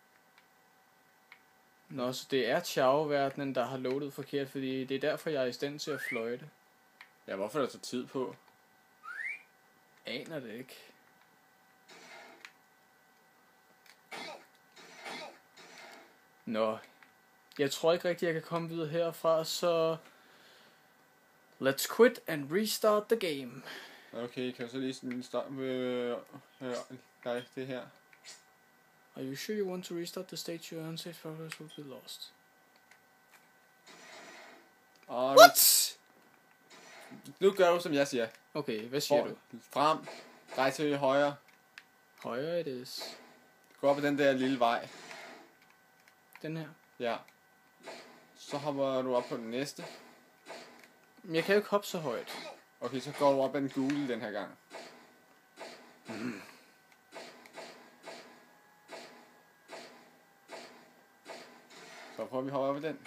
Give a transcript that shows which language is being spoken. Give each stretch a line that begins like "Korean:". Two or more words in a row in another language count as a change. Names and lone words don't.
Danish: Nå, så det er Chao-verdenen, der har loadet forkert, fordi det er derfor, jeg er i stand til at fløjte. Ja, hvorfor er der så tid på? Aner det ikke. Nå, jeg tror ikke rigtig, jeg kan komme videre herfra, så...
English: Let's quit and restart the game.
Danish: Okay, kan du så lige sådan starte med... Nej, det her.
English: Are you sure you want to restart the stage? Your unsafe progress will be lost. What?
Danish: Nu gør du, som jeg siger. Okay, hvad siger du? Frem. Drej til højre. Højre
English: it is.
Danish: Gå op ad den der lille vej. Den her. Ja. Så hopper du op på den næste. Men jeg kan jo ikke hoppe så højt. Okay, så går du op ad den gule den her gang. Så prøver vi at hoppe op ad den.